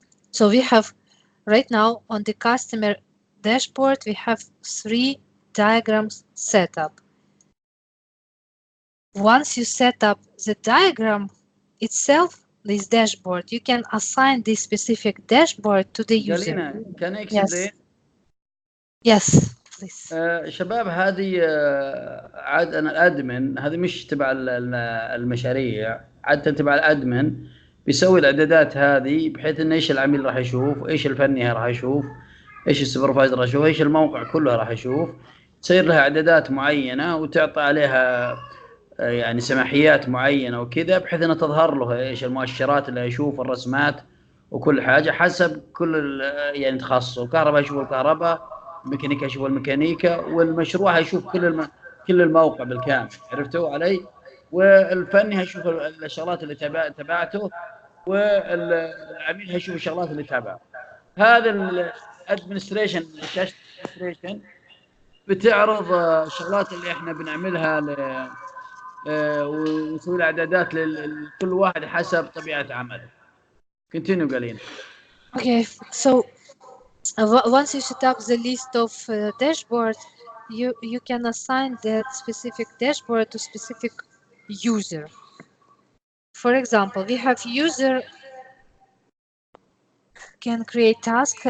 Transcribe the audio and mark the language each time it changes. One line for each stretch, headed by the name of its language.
English: So we have right now on the customer dashboard, we have 3 diagrams set up. Once you set up the diagram itself, this dashboard, you can assign this specific dashboard to the user. Galina, can I explain? Yes, please.
Arabic: شباب هذه عاد انا الادمن، هذه مش تبع المشاريع، عادة تبع الادمن بيسوي الاعدادات هذه بحيث انه ايش العميل راح يشوف، ايش الفني راح يشوف، ايش السوبرفايزر راح يشوف، ايش الموقع كله راح يشوف، تصير لها اعدادات معينه وتعطى عليها يعني سماحيات معينه وكذا بحيث انها تظهر له ايش المؤشرات اللي يشوف، الرسمات وكل حاجه حسب كل يعني تخصصه. الكهرباء يشوف الكهرباء، الميكانيكا يشوف الميكانيكا، والمشروع هيشوف كل الموقع بالكامل. عرفتوا علي؟ والفني هيشوف الشغلات اللي تبعته، والعميل هيشوف الشغلات اللي تابعه. هذا الادمنستريشن، شاشه الادمنستريشن بتعرض الشغلات اللي احنا بنعملها ونسوي الاعدادات لكل واحد حسب طبيعه عمله.
English: Continue, Galina. Okay, so once you set up the list of dashboard, you can assign that specific dashboard to specific user. For example, we have user can create task.